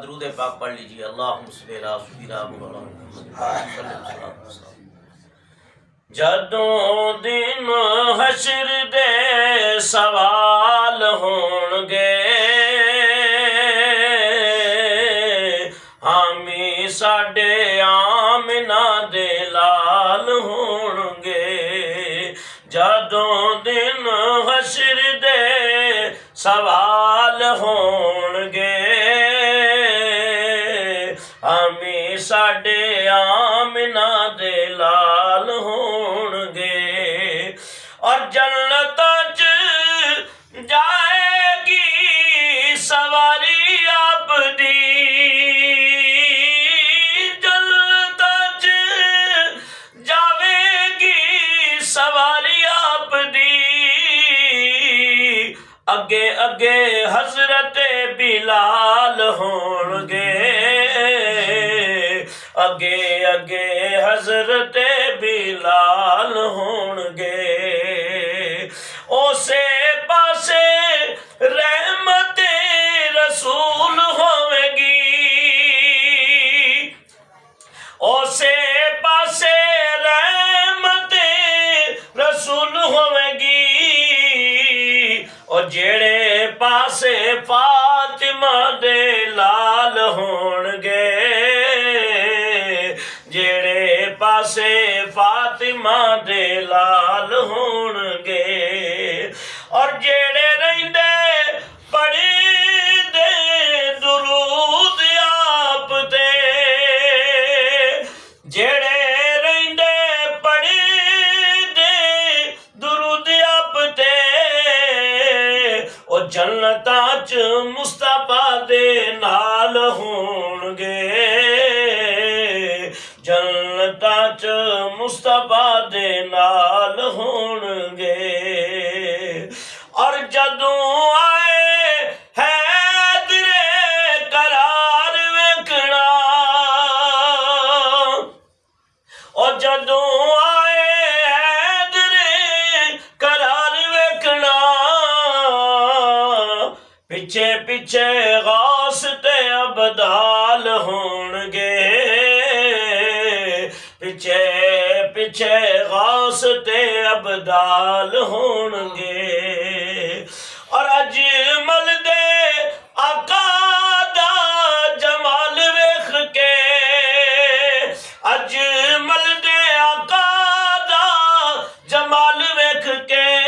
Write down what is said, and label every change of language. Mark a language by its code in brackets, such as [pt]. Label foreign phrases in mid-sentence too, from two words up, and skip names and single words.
[ur] درود پاک پڑھ لیجیے [ar] اللہم صلی علی سیدنا محمد۔ [pa] جدوں دن حشر دے سوال ہون گے، حامی ساڈے آمنہ دے لال ہون گے۔ جدوں دن حشر دے سوال ہون گے، ہمیں ساڈے آمنہ دے لال ہون گے، اور جنت چ جائے گی سواری آپ دی، جنت چ جاوے گی سواری آپ دی، اگے اگے حضرت بلال ہون گے، اگے اگے حضرت بلال ہون گے، اسے پاسے رحمت رسول ہوے گی، اسے پاسے رحمت رسول ہوے گی، اور جیڑے پاسے فاطمہ دے لال ہون گے، جیڑے پاسے فاطمہ دے لال ہون گے، اور جیڑے رہندے پڑھی دے درود آپ تے، جیڑے رہندے پڑھی دے درود آپ تے، او جنتاں چ مصطفیٰ دے نال ہون گے، جنتاں چ مصطفیٰ دے نال ہون گے، اور جدوں آئے حیدر قرار ویکھنا، اور جدوں آئے حیدر قرار ویکھنا، پیچھے پیچھے غوث تے ابدال ہون گے، پیچھے پیچھے غوثتے ابدال ہونگے اور اجمل دے آقا دا جمال ویکھ کے اجمل دے آقا دا جمال ویکھ کے